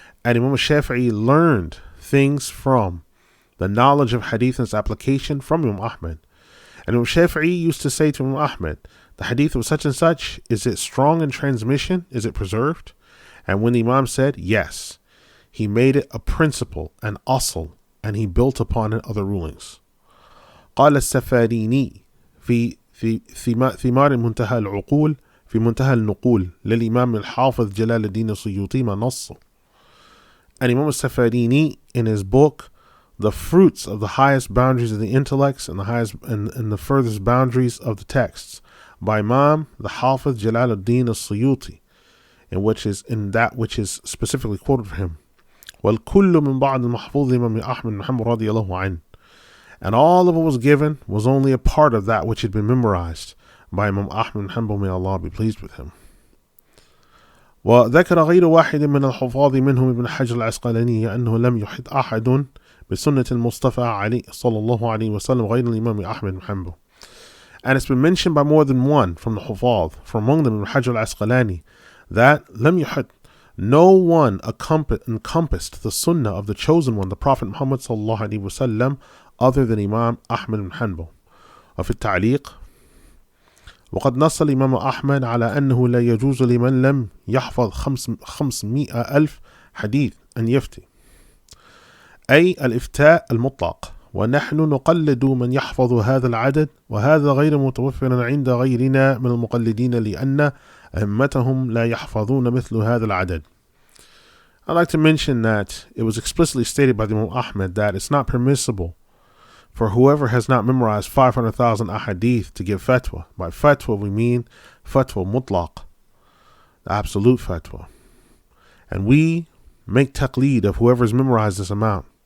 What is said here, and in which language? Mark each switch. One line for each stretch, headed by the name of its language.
English: And Imam Shafi'i learned things from the knowledge of hadith and its application from Imam Ahmed. And Imam Shafi'i used to say to Imam Ahmed, the hadith of such and such, is it strong in transmission? Is it preserved? And when the Imam said yes, he made it a principle, an asl, and he built upon it other rulings.
Arabic: قال السفاريني في ثمار منتهى العقول في منتهى النقول للإمام الحافظ جلال الدين السيوطي ما نص.
English: And Imam al-Safarini, in his book, The Fruits of the Highest Boundaries of the Intellects and the furthest boundaries of the texts, by Imam the Hafiz Jalal ad-Din al-Suyuti, in that which is specifically quoted for him.
Arabic: وَالْكُلُّ مِنْ بَعْدِ الْمَحْفُوظِ إِمَامِ أَحْمَدِ بْنِ حَنْبَلْ رَضِيَ اللَّهُ عَنْهُ.
English: And all of what was given was only a part of that which had been memorized by Imam Ahmed ibn Hanbal, may Allah be pleased with him.
Arabic: وذكر غير واحد من الحفاظ منهم ابن حجر العسقلاني أنه لم يحد أحد بسنة المصطفى عليه صلى الله عليه وسلم غير الإمام أحمد بن حنبل.
English: And it's been mentioned by more than one from the Hufaz, from among them Ibn Hajar al-Asqalani, that
Arabic: لم يحد,
English: no one encompassed the sunnah of the chosen one, the Prophet Muhammad sallallahu alaihi wasallam, other than Imam Ahmed ibn Hanbal.
Arabic: وفي التعليق وقد نص الإمام أحمد على أنه لا يجوز لمن لم يحفظ 500,000 حديث أن يفتي، أي الإفتاء المطلق، ونحن نقلد من يحفظ هذا العدد، وهذا غير متوفر عند غيرنا من المقلدين لأن أئمتهم لا يحفظون مثل هذا العدد.
English: I'd like to mention that it was explicitly stated by the Imam Ahmed that it's not permissible for whoever has not memorized 500,000 ahadith to give fatwa. By fatwa we mean fatwa mutlaq, the absolute fatwa. And we make taqleed of whoever has memorized this amount.